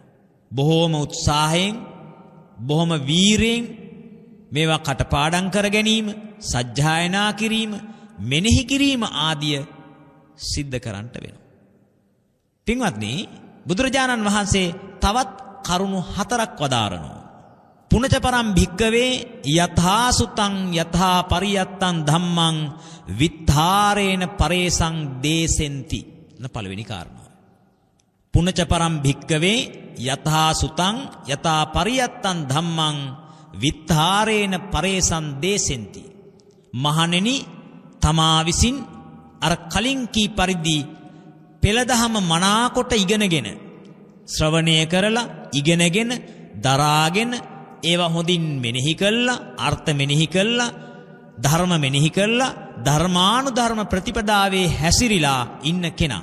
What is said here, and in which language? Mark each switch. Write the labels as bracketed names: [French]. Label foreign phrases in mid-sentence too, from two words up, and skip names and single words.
[Sinhala] බොහෝම උත්සාහයෙන්, බොහොම වීරයෙන් මේවා කටපාඩම් කර ගැනීම, සජ්ජායනා කිරීම, මෙනෙහි කිරීම ආදිය සිද්ධ කරන්නට වෙනවා. පින්වත්නි, බුදුරජාණන් වහන්සේ තවත් කරුණු 4ක් වදාරනවා. [Pali] පුනච පරම් භික්කවේ යථා සුතං යථා පරියත්තං ධම්මං විත්තරේන පරේසං දේසෙන්ති. [Sinhala] පළවෙනි කාරණාව. [Pali] පුනච පරම් භික්කවේ යථා සුතං යථා පරියත්තං ධම්මං විත්තරේන පරේසං දේසෙන්ති. [Sinhala] මහණෙනි, තමා විසින් අර කලින් කී පරිදි පෙළදහම මනාකොට ඉගෙනගෙන, ශ්‍රවණය කරලා ඉගෙනගෙන, දරාගෙන, ඒවා හොඳින් මෙනෙහි කළා, අර්ථ මෙනෙහි කළා, ධර්ම මෙනෙහි කළා, ධර්මානුධර්ම ප්‍රතිපදාවේ හැසිරීලා ඉන්න කෙනා.